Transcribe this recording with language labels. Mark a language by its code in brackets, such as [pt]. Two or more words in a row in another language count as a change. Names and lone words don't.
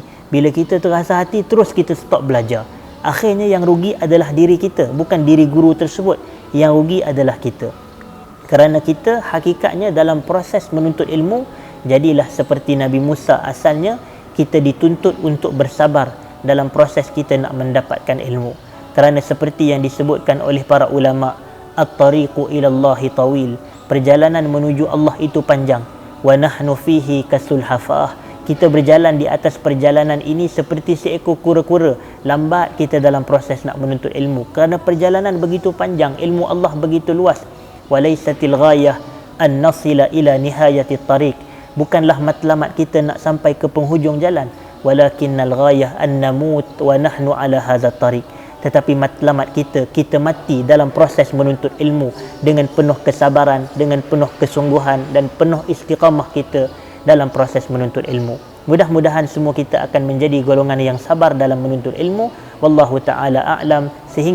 [ms] Bila kita terasa hati, terus kita stop belajar. Akhirnya yang rugi adalah diri kita, bukan diri guru tersebut. Yang rugi adalah kita. Kerana kita hakikatnya dalam proses menuntut ilmu, jadilah seperti Nabi Musa asalnya, kita dituntut untuk bersabar dalam proses kita nak mendapatkan ilmu. Kerana seperti yang disebutkan oleh para ulama, [ar] الطريق إلى الله طويل, [ms] perjalanan menuju Allah itu panjang. [ar] ونحن فيه كالسلحفاة, [ms] kita berjalan di atas perjalanan ini seperti seekor kura-kura. Lambat kita dalam proses nak menuntut ilmu, kerana perjalanan begitu panjang, ilmu Allah begitu luas. [ar] وليست الغاية أن نصل إلى نهاية الطريق, [ms] bukanlah matlamat kita nak sampai ke penghujung jalan, [ar] ولكن الغاية أن نموت ونحن على هذا الطريق, [ms] tetapi matlamat kita mati dalam proses menuntut ilmu dengan penuh kesabaran, dengan penuh kesungguhan dan penuh istiqamah kita dalam proses menuntut ilmu. Mudah-mudahan semua kita akan menjadi golongan yang sabar dalam menuntut ilmu. [ar] والله تعالى أعلم.